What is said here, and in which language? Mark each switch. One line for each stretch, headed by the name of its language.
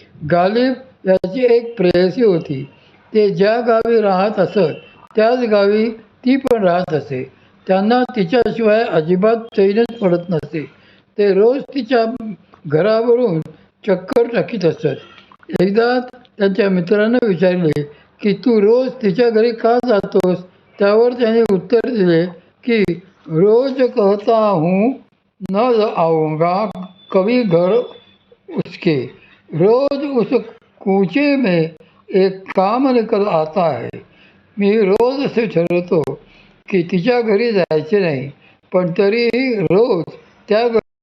Marathi: गालिब याची एक प्रेयसी होती. ते ज्या गावी राहत असत त्याच गावी ती पण राहत असे. त्यांना तिच्याशिवाय अजिबात चैनच पडत नसे. ते रोज तिच्या घरावरून चक्कर टाकीत असत. एकदा त्यांच्या मित्रानं विचारले की तू रोज तिच्या घरी का जातोस? त्यावर त्याने उत्तर दिले की
Hindi: रोज कहता हूँ न आऊँगा कभी घर उसके, रोज उस कूचे में एक काम निकल आता है.
Marathi: मी रोज असे ठरवतो की तिच्या घरी जायचे नाही, पण तरीही रोज त्या